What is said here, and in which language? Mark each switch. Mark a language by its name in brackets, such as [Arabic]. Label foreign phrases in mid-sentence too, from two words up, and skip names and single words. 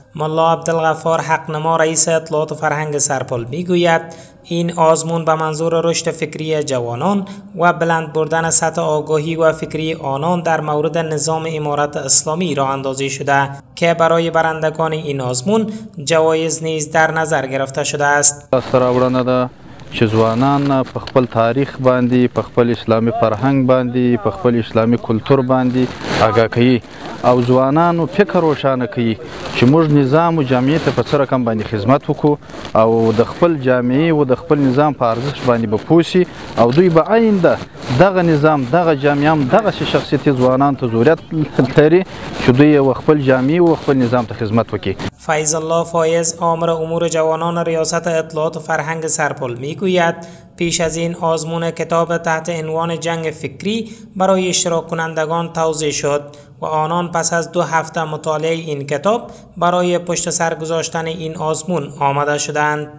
[Persian] ملا عبدالغفار حقنما رئیس اطلاعات و فرهنگ سرپل میگوید این آزمون به منظور رشد فکری جوانان و بلند بردن سطح آگاهی و فکری آنان در مورد نظام امارت اسلامی راه اندازی شده که برای برندگان این آزمون جوایز نیز در نظر گرفته شده است. [Pashto] چې ځوانان په خپل تاریخ باندې، په خپل اسلامي فرهنګ باندې، په خپل اسلامي کلتور باندې آگاه کوي او ځوانانو فکر روښانه کوي چې موږ نظام او جامعې ته په څه رقم باندې خدمت وکړو او د خپل جامعې او د خپل نظام په ارزښت باندې به پوه شي او دوی به آینده دغه نظام، دغه جامعه هم دغسې شخصیتي ځوانانو ته ضرورت لري چې دوی خپل جامعې او خپل نظام ته خدمت وکړي. [Persian] فیض الله فایز آمر امور جوانان ریاست اطلاعات و فرهنگ سرپل میگوید پیش از این آزمون کتاب تحت عنوان جنگ فکری برای اشتراک کنندگان توزیع شد و آنان پس از 2 هفته مطالعه این کتاب برای پشت سر گذاشتن این آزمون آماده شدند.